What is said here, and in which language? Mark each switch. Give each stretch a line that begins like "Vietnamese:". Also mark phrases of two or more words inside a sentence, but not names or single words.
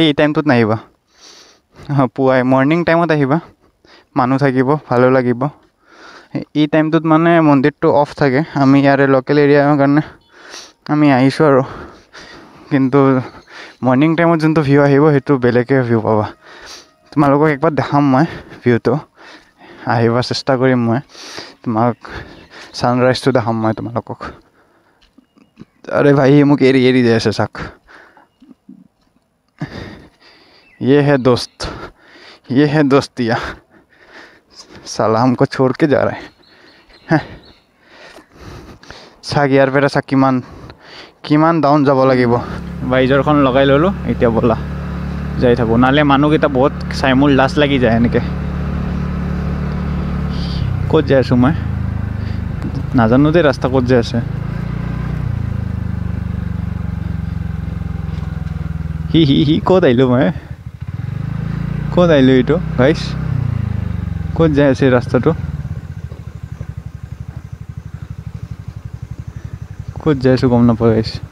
Assamese: এই টাইমটোত নাহিবা পুৱাই
English: morning timeত
Assamese: আহিবা মানুহ থাকিব ভালো লাগিব এই টাইমটোত মানে মন্দিৰটো অফ থাকে আমি ইয়াৰে
English: local areaৰ
Assamese: কাৰণে আমি আহিছোঁ আৰু কিন্তু
English: morning timeত
Assamese: যোনটো ভিউ আহিব সেইটো বেলেগে ভিউ পাবা তোমালোকক একবাৰ দেখাম মই ভিউটো আহিবা চেষ্টা কৰিম মই তোমাক ছানৰাইজটো দেখাম মই তোমালোকক
Hindi: अरे भाई
Assamese: মোক এৰি যাই আছে চাক
Hindi: ये है दोस्त दिया साला हमको छोड़ के जा रहा है
Assamese: চাক ইয়াৰ পৰা চাক কিমান ডাউন যাব লাগিব বাইজৰখন লগাই ল'লোঁ এতিয়া ব'লা যাই থাকোঁ নালে মানুহকেইটা বহুত চাই মোৰ লাজ লাগি যায় এনেকৈ ক'ত যাই আছোঁ মই নাজানো দেই ৰাস্তা ক'ত যাই আছে হি ক'ত আহিলোঁ মই ক'ত আহিলোঁ এইটো গাইছ ক'ত যাই আছে ৰাস্তাটো ক'ত যাই আছোঁ গম নাপাওঁ গাইছ